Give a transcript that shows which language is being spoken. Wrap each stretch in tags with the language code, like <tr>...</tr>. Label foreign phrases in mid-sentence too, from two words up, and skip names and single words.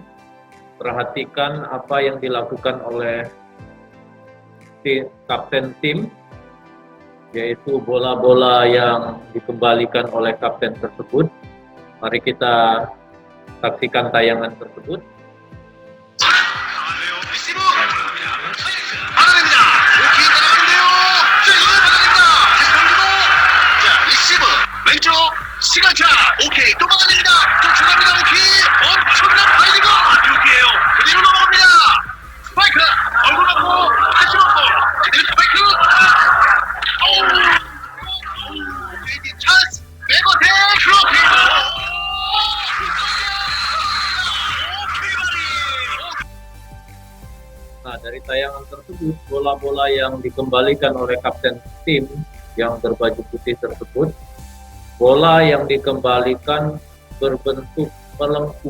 <id>Perhatikan apa yang dilakukan oleh kapten tim, yaitu bola-bola yang dikembalikan oleh kapten tersebut. Mari kita saksikan tayangan tersebut.</id> <ko>시간차 오케이 또 막아냅니다. 쫓아갑니다. 오케이 엄청난 파이링 여기에요. 그대로 넘어갑니다. 스파이크 얼굴 맞고 다시 맞고 그대로 스파이크 레이디 찬스 백어택 그렇게</ko> <id>Nah, dari tayangan tersebut, bola-bola yang dikembalikan oleh kapten tim yang berbaju putih tersebut, bola yang dikembalikan berbentuk melengkung.</id>